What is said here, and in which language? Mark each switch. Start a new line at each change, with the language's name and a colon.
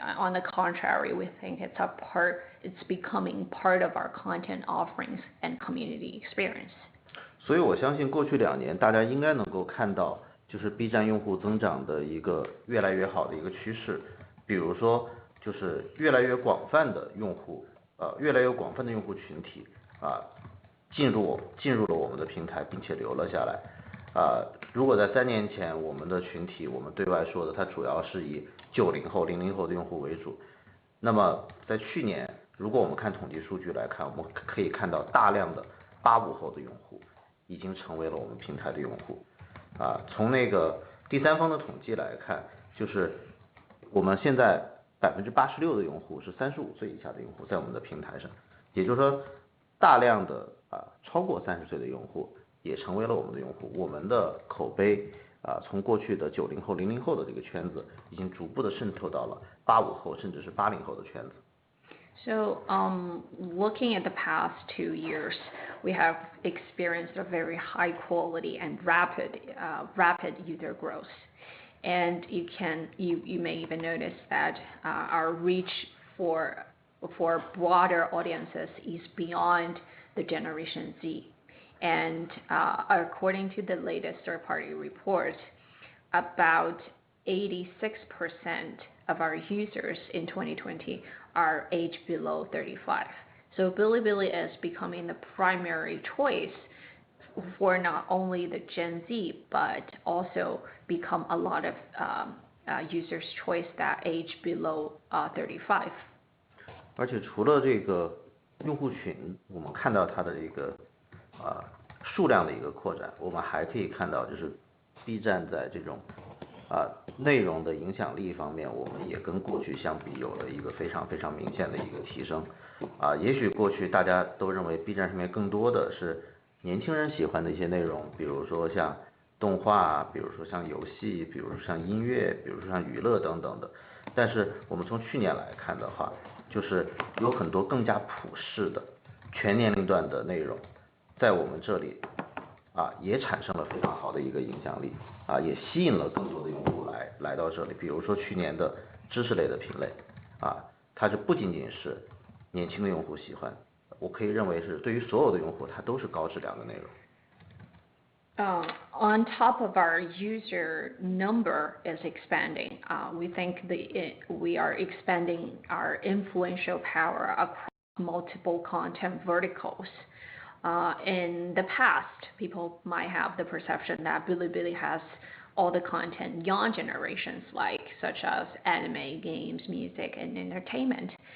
English: On the contrary, we think it's becoming part of our content offerings and community experience.
Chinese: 所以我相信过去2年，大家应该能够看到，就是 B 站用户增长的一个越来越好的一个趋势。比如说，就是越来越广泛的用户群体进入了我们的平台，并且留了下来。如果在3年前我们的群体，我们对外说的它主要是以90后、00后的用户为主，那么在去年，如果我们看统计数据来看，我们可以看到大量的85后的用户已经成为了我们平台的用户。从那个第三方的统计来看，就是我们现在86%的用户是35岁以下的用户在我们的平台上，也就是说大量的超过30岁的用户也成为了我们的用户。我们的口碑从过去的90后、00后的这个圈子，已经逐步的渗透到了85后甚至是80后的圈子。
English: So, looking at the past 2 years, we have experienced a very high quality and rapid user growth. And you may even notice that our reach for broader audiences is beyond the Generation Z. And according to the latest third-party report, about 86% of our users in 2020 are aged below 35. So Bilibili is becoming the primary choice for not only the Gen Z, but also become a lot of users' choice that age below 35.
Chinese: 而且除了这个用户群，我们看到它的这个数量的一个扩展，我们还可以看到就是 B 站在这种内容的影响力方面，我们也跟过去相比有了一个非常非常明显的一个提升。也许过去大家都认为 B 站上面更多的是年轻人喜欢的一些内容，比如说像动画，比如说像游戏，比如说像音乐，比如说像娱乐等等的。但是我们从去年来看的话，就是有很多更加普适的全年龄段的内容，在我们这里也产生了非常好的一个影响力，也吸引了更多的用户来到这里。比如说去年的知识类的品类，它是不仅仅是年轻的用户喜欢，我可以认为是对于所有的用户，它都是高质量的内容。
English: On top of our user number is expanding, we think we are expanding our influential power across multiple content verticals. In the past, people might have the perception that Bilibili has all the content young generations like, such as anime, games, music, and entertainment.